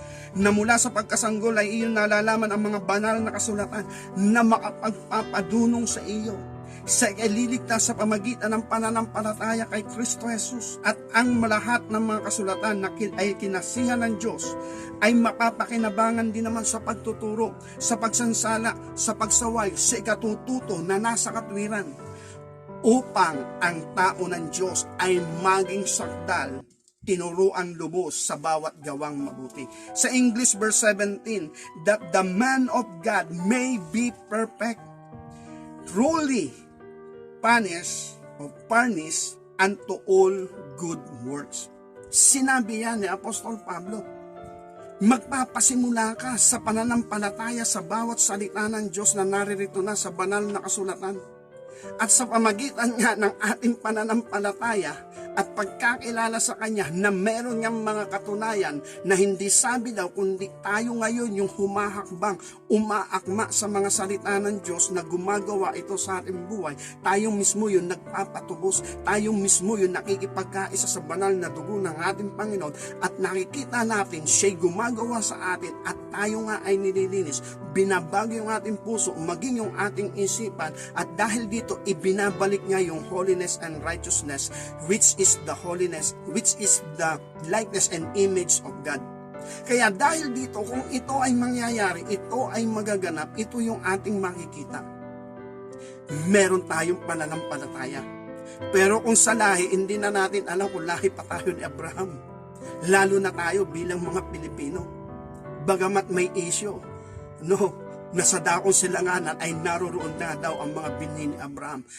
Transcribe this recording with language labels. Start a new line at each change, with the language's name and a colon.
Filipino: Na mula sa pagkasanggol ay iyong nalalaman ang mga banal na kasulatan na makapagpapadunong sa iyo sa ililigtas sa pamagitan ng pananampalataya kay Kristo Jesus, at ang malahat ng mga kasulatan na ay kinasihan ng Diyos ay mapapakinabangan din naman sa pagtuturo, sa pagsansala, sa pagsaway, sa ikatututo na nasa katwiran, upang ang tao ng Diyos ay maging sakdal, tinuruan lubos sa bawat gawang mabuti. Sa English,
English: verse 17, that the man of God may be perfect, truly furnished unto all good works.
Filipino: Sinabi yan ni Apostol Pablo, magpapasimula ka sa pananampalataya sa bawat salita ng Diyos na naririto na sa banal na kasulatan. At sa pamagitan nga ng ating pananampalataya at pagkakilala sa Kanya na meron niyang mga katunayan na hindi sabi daw, kundi tayo ngayon yung humahakbang, umaakma sa mga salita ng Diyos na gumagawa ito sa ating buhay. Tayo mismo yung nagpapatubos, tayo mismo yung nakikipagkaisa sa banal na dugo ng ating Panginoon, at nakikita natin siya'y gumagawa sa atin at tayo nga ay nililinis. Binabago yung ating puso, maging yung ating isipan, at dahil dito ibinabalik niya yung
English: holiness and righteousness, which is the holiness, which is the likeness and image of God.
Filipino: Kaya dahil dito, kung ito ay mangyayari, ito ay magaganap, ito yung ating makikita. Meron tayong pananampalataya. Pero kung sa lahi, hindi na natin alam kung lahi pa tayo ni Abraham. Lalo na tayo bilang mga Pilipino. Bagamat may issue, nasa dakong silanganan ay naroroon na daw ang mga binhi ni Abraham.